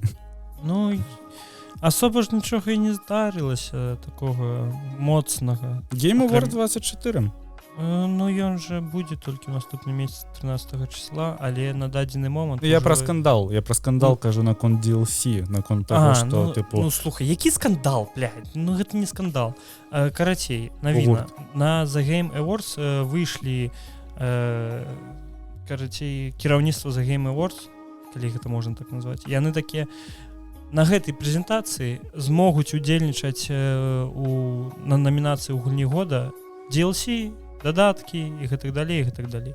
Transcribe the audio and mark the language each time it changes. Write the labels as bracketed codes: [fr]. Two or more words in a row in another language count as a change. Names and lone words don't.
[be] Асоба ж нічога і не здарылася такога моцнага. Game Award 24. Ну ён же будзе толькі ў наступны месяц 13 числа, але на дадзены момант Я ужо- про скандал Ну. кажу наконт DLC, наконт [ru] того, что [be] типу ну слухай, які скандал, блядь, ну гэта не скандал. Карацей, навіна, на The Game Awards выйшлі карацей кіраўніцтва The Game Awards, калі гэта можна так назваць, яны такія на гэтай прэзентацыі змогуць удзельнічаць на намінацыі ў гульні года DLC, дадаткі і гэтак далей, і гэтак далей.